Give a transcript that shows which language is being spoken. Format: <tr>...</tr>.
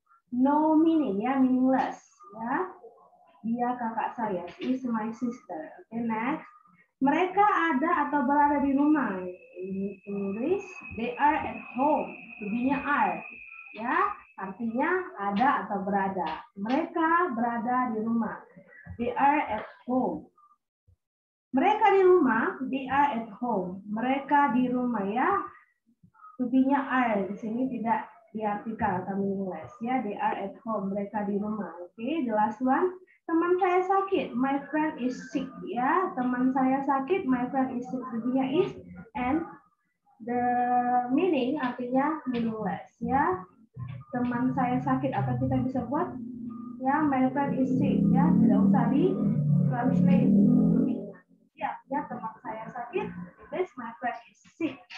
<en>No meaning, ya, meaningless. Ya.</en> <id>Dia kakak saya.</id> <en>She is my sister. Okay, next.</en> <id>Mereka ada atau berada di rumah.</id> <en>In English, they are at home. To be-nya are.</en> <id>Ya, artinya ada atau berada. Mereka berada di rumah.</id> <en>They are at home.</en> <id>Mereka di rumah,</id> <en>they are at home.</en> <id>Mereka di rumah, ya. To be-nya are. Di sini tidak diartikan atau meaningless, ya.</id> <en>They are at home.</en> <id>Mereka di rumah.</id> <en>Oke, the last one.</en> <id>Teman saya sakit,</id> <en>my friend is sick, ya.</en> <id>Teman saya sakit,</id> <en>my friend is sick. Artinya is, and the meaning artinya meaningless, ya.</en> <id>Teman saya sakit, apa kita bisa buat? Ya,</id> <en>my friend is sick,</en> <id>ya. Tidak usah di translate. Ya, ya, teman saya sakit,</id> <en>this my friend is sick.</en>